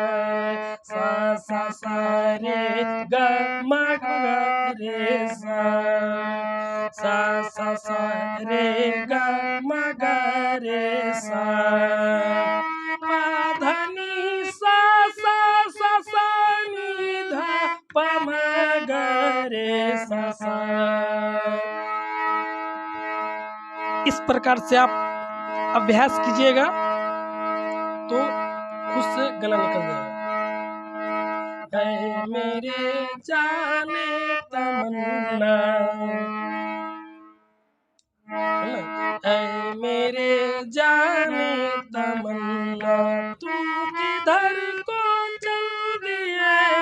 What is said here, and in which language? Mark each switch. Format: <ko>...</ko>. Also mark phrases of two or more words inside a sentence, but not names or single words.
<hi>रे ग म ग रे सा रे ग म ग रे सा प ध नि सा नि ध प म ग रे सा। इस प्रकार से आप अभ्यास कीजिएगा तो खुद से गला निकल जाएगा। ऐ मेरे जाने तमन्ना, ऐ मेरे जाने तमन्ना, तुम किधर को चल दिए।</hi>